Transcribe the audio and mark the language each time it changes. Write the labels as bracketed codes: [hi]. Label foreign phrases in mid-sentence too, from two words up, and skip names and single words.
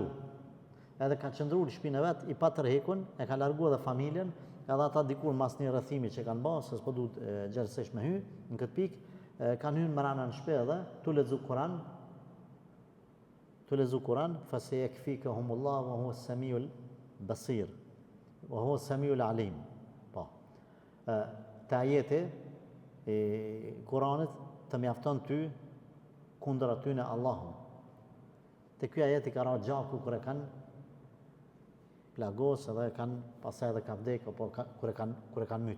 [sq] Edhe ka qëndruar në shtëpinë vet, i pa tërhekun, e ka larguar edhe familjen, edhe ata dikur mas një rrethimi që kanë bërë, se s'po duhet gjerësisht me hy në këtë pikë, kanë hyrë mbrana në shtëpi edhe tu lexu Kur'an, [ar] فسيكفيكهم الله وهو السميع البصير. وهو السميع العليم. [sq] Po. Te ajeti e Kur'anit të mjafton ty kundër aty në Allahun. Te ky ajeti ka ra gjaku kur e kanë plagos edhe kanë pasaj edhe ka vdek apo kur e kanë myt.